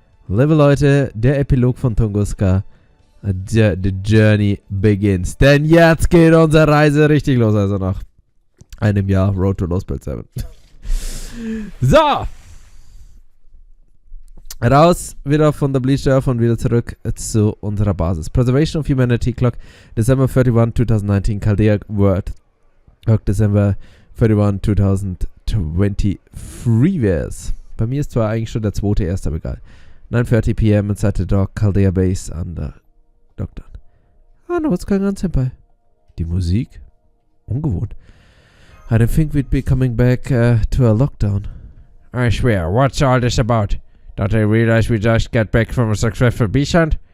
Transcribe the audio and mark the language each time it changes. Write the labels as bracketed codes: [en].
[de] Liebe Leute, der Epilog von Tunguska. [en] The Journey begins. [de] Denn jetzt geht unsere Reise richtig los. Also nach einem Jahr Road to Lost World 7. So! Raus wieder von der Bleach Earth und wieder zurück zu unserer Basis. [en] Preservation of Humanity Clock, December 31, 2019. Chaldea World Clock, December 31, 2023 Freewares. [de] Bei mir ist zwar eigentlich schon der 2.1., aber egal. [en] 9:30 p.m. inside the dock, Chaldea Base an der Dockdown. I know what's going on, Senpai. [de] Die Musik? Ungewohnt. [en] I didn't think we'd be coming back to a lockdown. I swear, what's all this about? Don't they realize we just got back from a successful beach hunt?